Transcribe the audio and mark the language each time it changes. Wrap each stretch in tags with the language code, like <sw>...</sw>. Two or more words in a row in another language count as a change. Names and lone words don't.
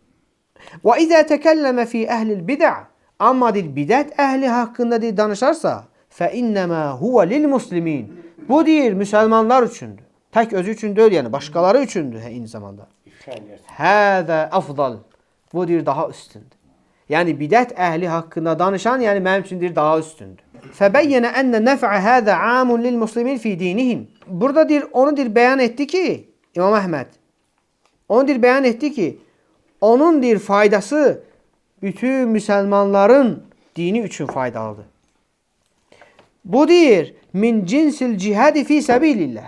<ar>وإذا تكلم في أهل البدع,</ar> <az>amma deyir, bidət əhli haqqında deyir, danışarsa,</az> <ar>فإنما هو للمسلمين.</ar> <az>Bu deyir, müsəlmanlar üçündür. Tək özü üçün deyil, yəni başqaları üçündür eyni zamanda.</az> <ar>هذا أفضل.</ar> <az>Bu deyir, daha üstündür. Yəni bidət əhli haqqında danışan, yəni mənim üçün deyir, daha üstündür.</az> <ar>فبين أن نفع هذا عام للمسلمين في دينهم.</ar> <az>Burada deyir, onu deyir, bəyan etdi ki, İmam Əhməd, onu deyir, bəyan etdi ki, onun deyir, faydası bütün müsəlmanların dini üçün faydalıdır. Bu deyir,</az> <ar>من جنس الجهاد في سبيل الله.</ar>